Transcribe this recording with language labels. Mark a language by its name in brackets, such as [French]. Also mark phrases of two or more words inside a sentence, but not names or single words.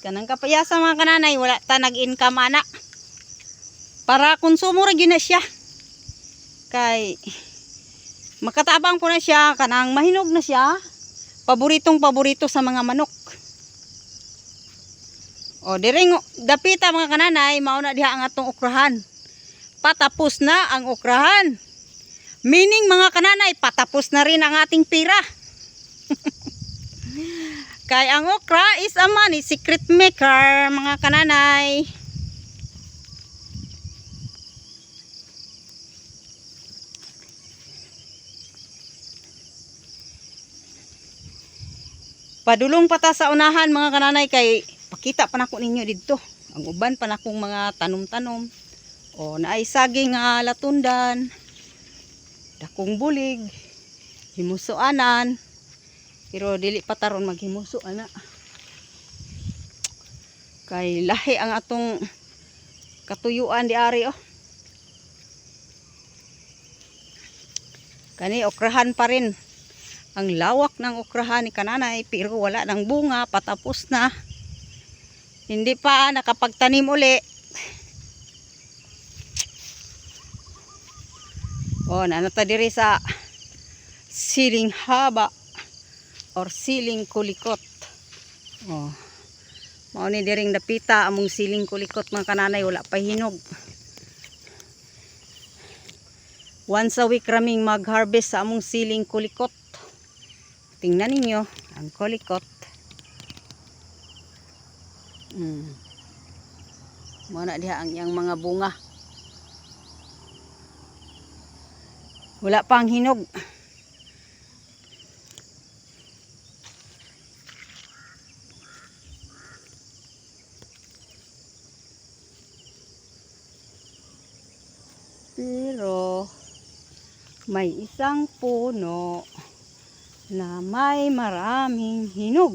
[Cebuano] Kanang kapayas mga kananay wala ta nag-income ana. Para konsumo ra gyud na siya. Kay makatabang po na siya, kanang mahinog na siya. Paboritong paborito sa mga manok. O diring dapita mga kananay, mao na diha ang atong okrahan. Patapos na ang okrahan. [Filipino] Meaning mga kananay, patapos na rin ang ating pira. [Cebuano] Kay ang okra is [English] a money secret maker [Cebuano] mga kananay. Padulong pata sa unahan mga kananay kay pakita pa nako ninyo didto. Ang uban pa nakong mga tanom-tanom. O naay saging nga latundan. Dakong bulig. Himusoanan. Pero dili pa taron maghimuso ana. Kay lahi ang atong katuyuan di ari oh. Kani okrahan pa rin. [Filipino] Ang lawak ng okrahan ni kananay pero wala nang bunga, patapos na. Hindi pa nakapagtanim uli. [Cebuano] O nanata diri sa siling haba or siling kulikot. O mao ni diring dapita among siling kulikot mga kananay, wala pa hinog. [English] Once a week [Cebuano] raming mag-harvest sa among siling kulikot. Tingnan ninyo ang kulikot. Mao na diha ang iyang mga bunga. [Filipino] Wala pang hinog. Pero may isang puno na may maraming hinog.